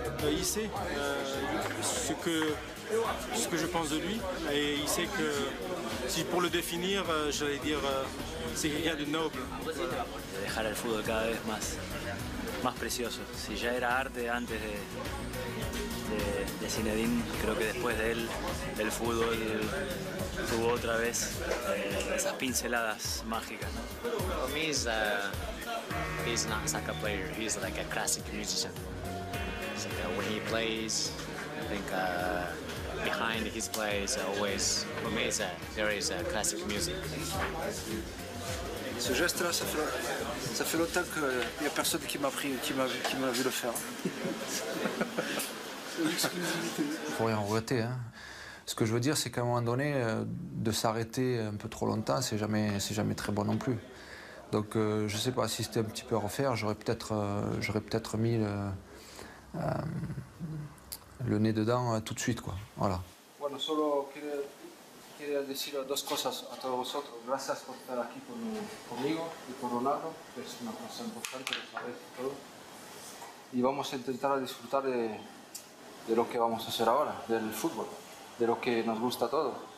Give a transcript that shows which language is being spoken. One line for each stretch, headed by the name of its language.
French: Il sait ce que je pense de lui et il sait que si pour le définir, j'allais dire c'est quelqu'un de noble.
Spanish: Dejar el fútbol cada vez más precioso. Si ya era arte antes de Zinedine, creo que después de él el fútbol tuvo otra vez esas pinceladas mágicas, ¿no?
English: For me, he's not a soccer player. He's like a classic musician. So, when he plays, I think behind his plays always, for me, there is a classic music.
French: Ce geste-là, ça fait longtemps qu'il n'y a personne qui m'a vu le faire. Faut rien regretter, hein. Ce que je veux dire, c'est qu'à un moment donné, de s'arrêter un peu trop longtemps, c'est jamais très bon non plus. Donc, je sais pas si c'était un petit peu à refaire, j'aurais peut-être mis le nez dedans tout de suite, quoi. Voilà.
Spanish: Bueno, solo quería decir dos cosas a todos vosotros. Gracias por estar aquí conmigo y con Ronaldo, que es una cosa importante, lo sabéis todo. Y vamos a intentar disfrutar de lo que vamos a hacer ahora, del fútbol, de lo que nos gusta a todos.